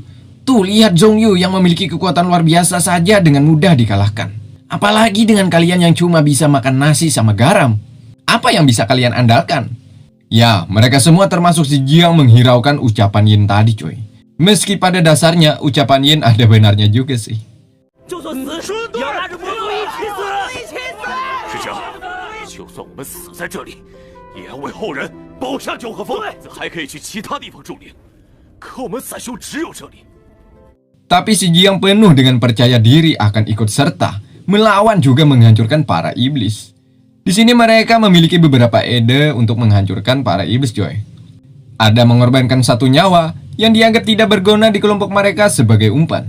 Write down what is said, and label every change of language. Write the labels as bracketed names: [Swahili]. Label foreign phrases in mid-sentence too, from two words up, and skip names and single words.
[Indonesian] Tuh lihat Zhongyu yang memiliki kekuatan luar biasa saja dengan mudah dikalahkan. Apalagi dengan kalian yang cuma bisa makan nasi sama garam. Apa yang bisa kalian andalkan? Ya, mereka semua termasuk si Jiang menghiraukan ucapan Yin tadi coy. Meski pada dasarnya ucapan Yin ada benarnya juga sih. [Chinese] 师长，就算我们死在这里，也要为后人保下九河峰，还可以去其他地方驻领。可我们散修只有这里。 [Indonesian] Tapi si Jiang penuh dengan percaya diri akan ikut serta melawan juga menghancurkan para iblis. Di sini mereka memiliki beberapa ide untuk menghancurkan para iblis coy. Ada mengorbankan satu nyawa yang dianggap tidak berguna di kelompok mereka sebagai umpan.